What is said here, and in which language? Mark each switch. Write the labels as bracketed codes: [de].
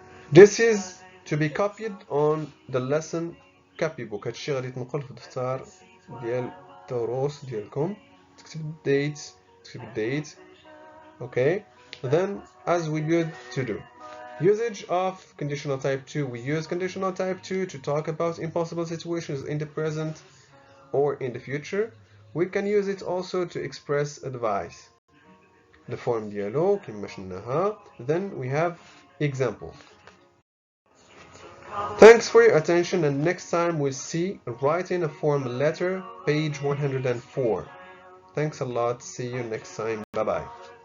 [en] This is to be copied on the lesson copybook. [ar] هادشي غادي تنقل في الدفتر ديال الدروس ديالكم. تكتب الديت. Okay. [en] Then as we used to do. Usage of conditional type 2. We use conditional type 2 to talk about impossible situations in the present or in the future. We can use it also to express advice. The form ديالو كما شفناها. Then we have examples. Thanks for your attention, and next time we'll see writing a form letter, page 104. Thanks a lot. See you next time. Bye bye.